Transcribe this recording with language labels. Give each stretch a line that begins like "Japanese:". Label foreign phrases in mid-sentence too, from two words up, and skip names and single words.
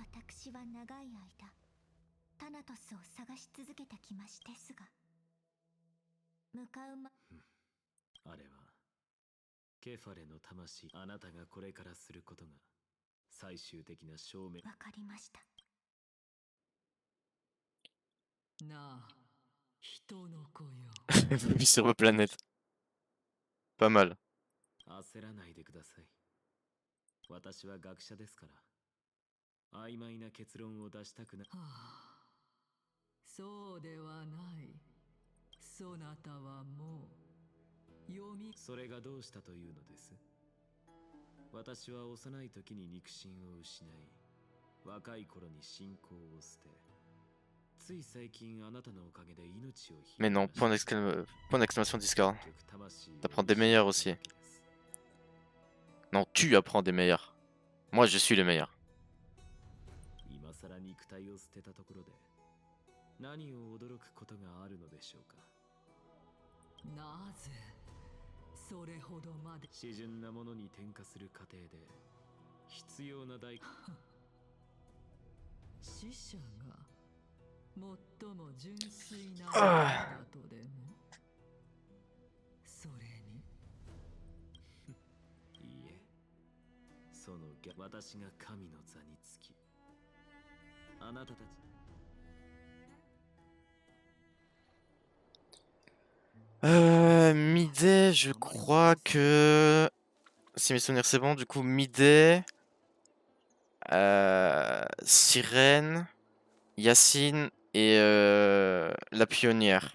Japanese: 私は長い間タナトスを探し続けてきましですが、向かうまあれはケファレの魂。あなたがこれからすることが最終的な証明。わかりました。なあ、人の子よ。
French: Vu sur ma planète. Pas mal.
Japanese: 焦らないでください。私は学者ですから曖昧な結論を出したくな。はあ、そうではない。そなたはもう読み。それがどうしたというのです？私は幼い時に肉親を失い、若い頃に信仰を捨て、つい最近あなたのおかげで命を。
French: Mais non, point d'exclamation Discord. T'apprends des meilleurs aussi. Non, tu apprends des meilleurs. Moi, je suis le meilleur.
Japanese: 今さら肉体を捨てたところで何を驚くことがあるのでしょうか。なぜそれほどまで。詩純なものに転化する過程で必要な代価。死者が最も純粋なものだとでも。それにいいえ、その私が神の座につき、あなたたち。
French: Midday, je crois que... Si mes souvenirs c'est bon, du coup, Midday... Sirène... Yacine et la pionnière.